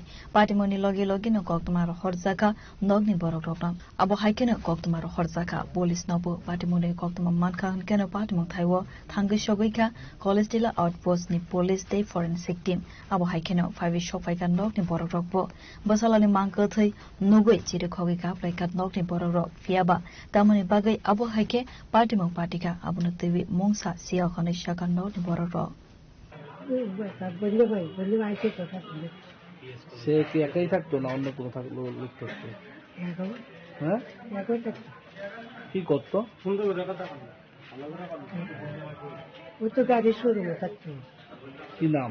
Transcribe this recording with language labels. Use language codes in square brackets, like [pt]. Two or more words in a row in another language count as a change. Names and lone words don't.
[trp] पार्टीमुनि लगे लगे न कक्तमारो हरजाका नगनि बरक रकम अब हाइकेनो कक्तमारो हरजाका पुलिस नबो पार्टीमुनि कक्तमा मानका हनकेनो पार्टीमुं थाइवो थांगै सगैखा कलेज डिला आउटपोस्ट नि पुलिस दे [en] forensic team [trp] अब हाइकेनो फाइभि सफाइका नगनि बरक रकबो बसालानि मांगकथै नुगै चिरे खगैका फ्लाइका नगनि बरक रक फियाबा तामुनि बागै अब हाइके पार्टीमुं पार्टीका अबनो तेवि मोंसा सिया खनै शाका नगनि बरक रक [bn] সে কি একাই থাকতো না অন্য কোনো থাকলো লোক থাকতো হ্যাঁ কি করতো ওই তো গাড়ি শোরুমে থাকতো কি নাম